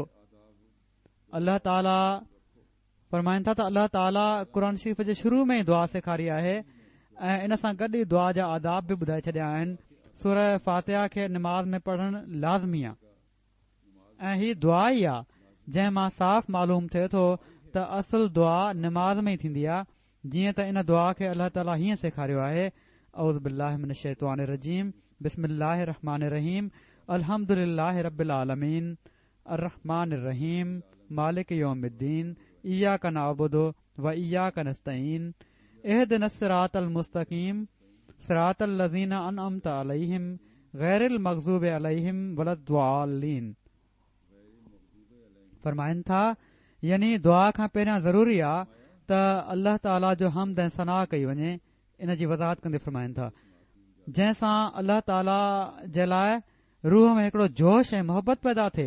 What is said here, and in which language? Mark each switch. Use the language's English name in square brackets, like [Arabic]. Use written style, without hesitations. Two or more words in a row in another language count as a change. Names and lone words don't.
[Sindhi] अल्लाह ताला फ़रमाइनि था त अल्लाह ताला क़ुर शरीफ़ जे शुरू में ई दुआ सेखारी आहे ऐं इन सां गॾु ई दुआ जा आदाब बि ॿुधाए छॾिया आहिनि। सूरह फातिहा खे निमाज़ में पढ़णु लाज़मी आहे ऐं हीअ दुआ ई आहे जंहिं मां साफ़ मालूम थिए थो त असुल दुआ निमाज़ में ई थींदी आहे। जीअं त इन दुआ खे अल्लाह ताला हीअं सेखारियो आहे, [Arabic] أعوذ بالله من الشيطان الرجيم، بسم الله الرحمن الرحيم، الحمد لله رب العالمين، الرحمن الرحيم، مالك يوم الدين، إياك نعبد وإياك نستعين، اهدنا الصراط المستقيم، صراط الذين أنعمت عليهم، غير المغضوب عليهم ولا الضالين. [Sindhi] फरमाइनि था यानी दुआ खां पहिरियां ज़रूरी आहे त अल्लाह ताला जो हम्द ऐं सना कई वञे। इन जी वज़ाहत कंदे फरमाइनि था जंहिं सां अल्लाह ताला जे लाइ रूह में हिकिड़ो जोश ऐं मोहबत पैदा थिए।